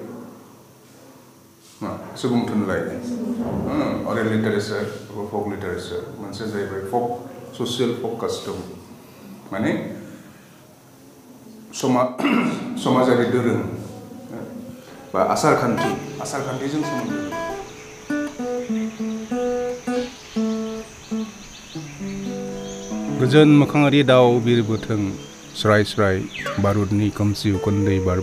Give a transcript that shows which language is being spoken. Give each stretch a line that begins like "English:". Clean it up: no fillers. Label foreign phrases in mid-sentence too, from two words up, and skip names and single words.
Bodo: सुबुं थुनलाइ
English: oral literature or folk literature
Bodo: मोनसे जाहैबाय
English: folk social folk custom
Bodo: माने समाजारि दोरों बा आसार खान्थिजों सोमोन्दो गोजोन मोखाङारि दाउ बिरबोथों स्राय स्राय बारुदनि खोमसि उखुन्दै